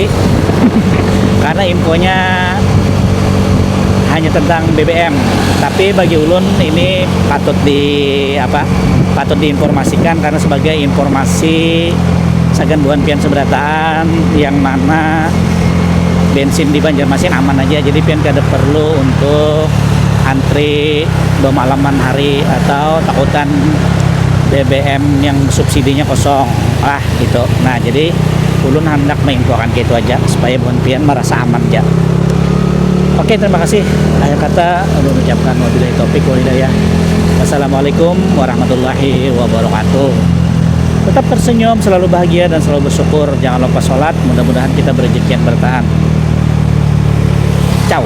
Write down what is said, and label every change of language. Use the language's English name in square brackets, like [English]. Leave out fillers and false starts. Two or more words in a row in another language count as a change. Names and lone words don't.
[Banjar] Karena infonya hanya tentang BBM, tapi bagi ulun ini patut diinformasikan karena sebagai informasi sagan buan pian seberataan yang mana bensin di Banjarmasin aman aja, jadi pian kada perlu untuk antri bemalaman hari atau takutan BBM yang subsidinya kosong gitu. Nah jadi ulun hendak menginfokan gitu aja supaya buan pian merasa aman aja. [Indonesian] Oke, terima kasih. [Banjar] Akhir kata ulun ucapkan [Arabic] وبالله التوفيق والهداية. السلام عليكم ورحمة الله وبركاته. [Indonesian] Tetap tersenyum, selalu bahagia dan selalu bersyukur. Jangan lupa sholat. Mudah-mudahan kita berrezeki yang bertahan.